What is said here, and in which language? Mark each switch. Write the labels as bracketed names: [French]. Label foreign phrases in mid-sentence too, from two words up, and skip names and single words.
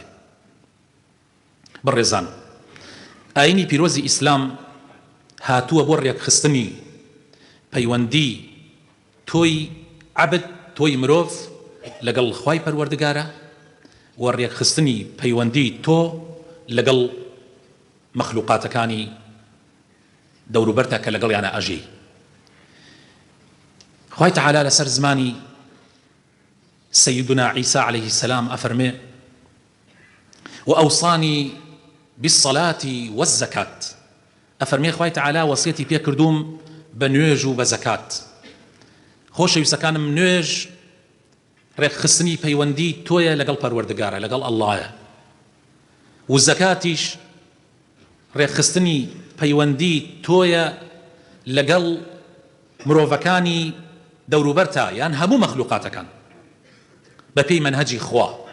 [Central Kurdish] بەڕێزان، ئاینی پیرۆزی ئیسلام هاتووە بۆ ڕێکخستنی پەیوەندی تۆی عەبد، تۆی مرۆڤ لەگەڵ خوای پەروەردگارە و ڕێکخستنی پەیوەندی تۆ لەگەڵ مەخلوقاتەکانی دەوروبەرتە کە لەگەڵیانە ئەژێی. خوای تەعالا لەسەر زمانی سەیدنا عیسا [Arabic] عەلەیه السەلام [Central Kurdish] ئەفەرمێ: [Arabic] وأوصاني بالصلاة والزكاة. [Central Kurdish] ئەفەرمێ خوای تەعالا وەسیەتی پێ کردووم بە نوێژ و بە زەکات. خۆشەویستەکانم، نوێژ ڕێکخستنی پەیوەندی تۆیە لەگەڵ پەروەردگارە، لەگەڵ ئەڵڵایە، و زەکاتیش ڕێکخستنی پەیوەندی تۆیە لەگەڵ مرۆڤەکانی دەوروبەرتە یان هەموو مەخلوقاتەکان بە پێی مەنهەجی خوا.